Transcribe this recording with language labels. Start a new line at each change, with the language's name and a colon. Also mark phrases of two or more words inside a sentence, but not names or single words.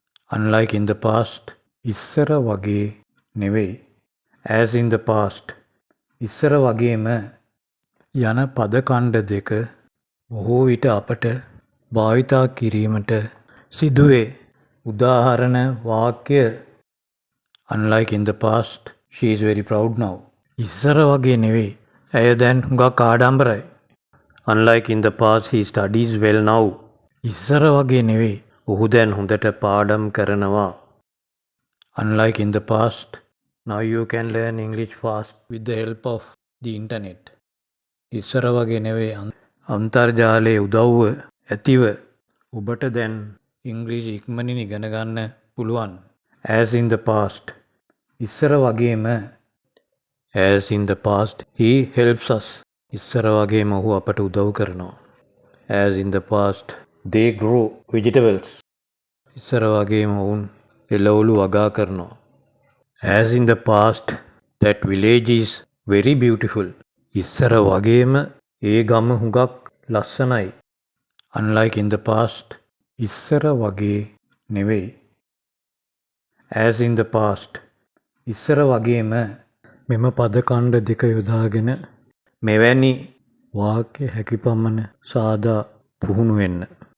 English: Unlike in the past,
Sinhala: ඉස්සර වගේ නෙවෙයි.
English: As in the past,
Sinhala: ඉස්සර වගේම යන පද ඛණ්ඩ දෙක බොහෝ විට අපට භාවිතා කිරීමට සිදුවේ. උදාහරණ වාක්‍ය
English: Unlike in the past, she is very proud now.
Sinhala: ඉස්සර වගේ නෙවෙයි. ඇය දැන් හුඟක් ආඩම්බරයි.
English: Unlike in the past, he studies well now.
Sinhala: ඉස්සර වගේ නෙවෙයි. ඔහු දැන් හොඳට පාඩම් කරනවා.
English: Unlike in the past, now you can learn English fast with the help of the internet.
Sinhala: ඉස්සර වගේ නෙවෙයි. අන්තර්ජාලයේ උදව්ව ඇතිව ඔබට දැන් ඉංග්‍රීසි ඉක්මනින් ඉගෙන ගන්න පුළුවන්.
English: As in the past,
Sinhala: ඉස්සර වගේම
English: As in the past, he helps us.
Sinhala: ඉස්සර වගේම ඔහු අපට උදව් කරනවා.
English: As in the past, they grow vegetables.
Sinhala: ඉස්සර වගේම ඔවුන් එළවලු වගා කරනවා.
English: As in the past, that village is very beautiful.
Sinhala: ඉස්සර වගේම ඒ ගම හුඟක් ලස්සනයි.
English: Unlike in the past,
Sinhala: ඉස්සර වගේ නෙවෙයි.
English: As in the past,
Sinhala: ඉස්සර වගේම මෙම පද ඛණ්ඩ දෙක යොදාගෙන මෙවැනි වාක්‍ය හැකි පමණ සාදා පුහුණු වෙන්න.